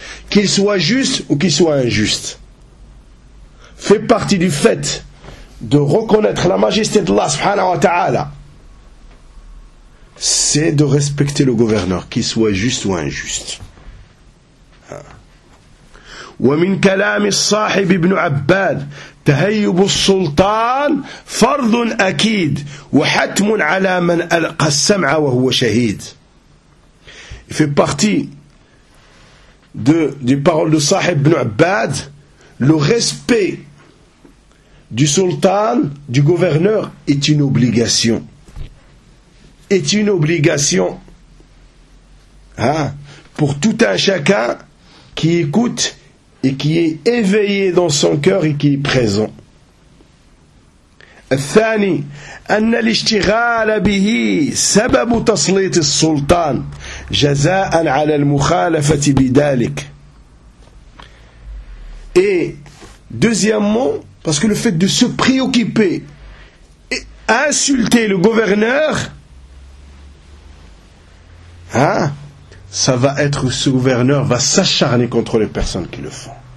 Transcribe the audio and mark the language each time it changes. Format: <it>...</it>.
<fr>Qu'il soit juste ou qu'il soit injuste. Fait partie du fait de reconnaître la majesté d'Allah subhanahu wa ta'ala, c'est de respecter le gouverneur, qu'il soit juste ou injuste.</fr> <ar>ومن كلام الصاحب ابن عباد تهيب السلطان فرض أكيد وحتم على من ألقى السمع وهو شهيد.</ar> <fr>Fait partie des paroles de Sahib ibn Abbad, le respect du sultan, du gouverneur, est une obligation. Est une obligation. Pour tout un chacun qui écoute et qui est éveillé dans son cœur et qui est présent.</fr> <ar>الثاني أن الاشتغال به سبب تسليط السلطان جزاء على المخالفة بذلك.</ar> <fr>Et deuxièmement, parce que le fait de se préoccuper, insulter le gouverneur, hein, ça va être, ce gouverneur va s'acharner contre les personnes qui le font.</fr>